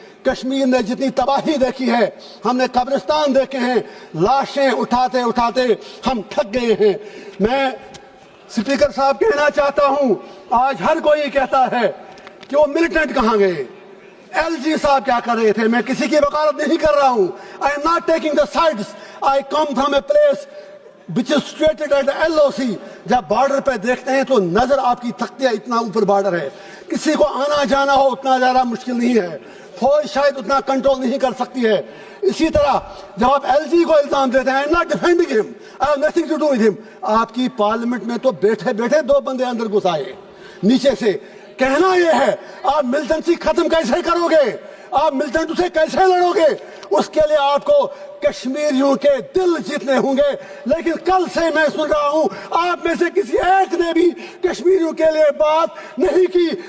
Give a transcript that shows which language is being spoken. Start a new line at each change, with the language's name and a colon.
Urdu: کشمیر نے جتنی تباہی دیکھی ہے, ہم نے قبرستان دیکھے ہیں, لاشیں اٹھاتے اٹھاتے ہم تھک گئے ہیں. میں اسپیکر صاحب کہنا چاہتا ہوں, آج ہر کوئی کہتا ہے کہ وہ ملیٹنٹ کہاں گئے, ایل جی صاحب کیا کر رہے تھے. میں کسی کی وکالت نہیں کر رہا ہوں.
English: I am not taking the sides. I come from a place which is situated at the LOC.
Urdu: جب بارڈر پہ دیکھتے ہیں تو نظر آپ کی تھکتی ہے, اتنا اوپر بارڈر ہے. کسی کو آنا جانا ہو اتنا زیادہ مشکل نہیں ہے, فوج شاید اتنا کنٹرول نہیں کر سکتی ہے. اسی طرح جب آپ ایل جی کو الزام دیتے ہیں,
English: I am not defending him, I have nothing to do with him.
Urdu: آپ کی پارلیمنٹ میں تو بیٹھے بیٹھے 2 بندے اندر گھس آئے نیچے سے. کہنا یہ ہے, آپ ملٹنسی ختم کیسے کرو گے, آپ ملٹنٹ سے کیسے لڑو گے؟ اس کے لیے آپ کو کشمیریوں کے دل جیتنے ہوں گے. لیکن کل سے میں سن رہا ہوں آپ میں سے کسی ایک نے بھی کشمیریوں کے لیے بات نہیں کی.